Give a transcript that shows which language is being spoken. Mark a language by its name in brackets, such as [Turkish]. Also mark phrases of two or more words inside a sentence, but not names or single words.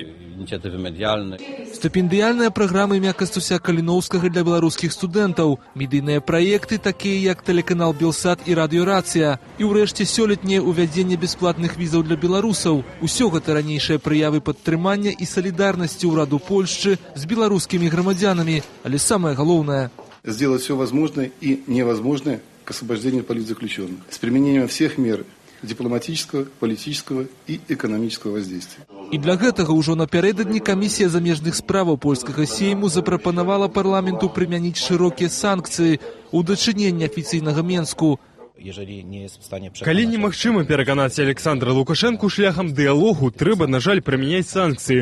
[Belarusian] Стыпендыяльныя праграмы імя Кастуся Каліноўскага для беларускіх студэнтаў, медыйныя праекты, такія як тэлеканал «Белсат» і радыёрацыя, і ўрэшце сёлетняе ўвядзенне бясплатных візаў для беларусаў. Усё гэта ранейшыя прыявы падтрымання і салідарнасці ўраду Польшчы з беларускімі грамадзянамі, але самае галоўнае – [Russian] сделать все возможное и невозможное к освобождению политзаключенных с применением всех мер дипломатического, политического и экономического воздействия. [Belarusian] І для гэтага ўжо напярэдадні камісія замежных справаў польскага сейму запрапанавала парламенту прымяніць шырокія санкцыі ў дачыненні афіцыйнага Менску. Калі немагчыма пераканаць Александра Лукашэнку шляхам дыялогу, трэба, на жаль, прымяняць санкцыі.